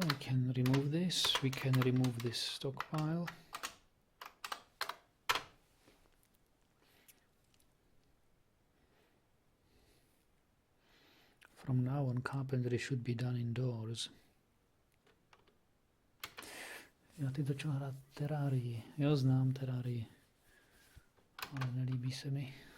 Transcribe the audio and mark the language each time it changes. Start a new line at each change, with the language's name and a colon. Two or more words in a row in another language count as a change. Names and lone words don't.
English: We can remove this. We can remove this stockpile. From now on, carpentry should be done indoors.
Czech: Já ty začal hrát Terrarii. Jo, znám Terrarii. Ale nelíbí se mi.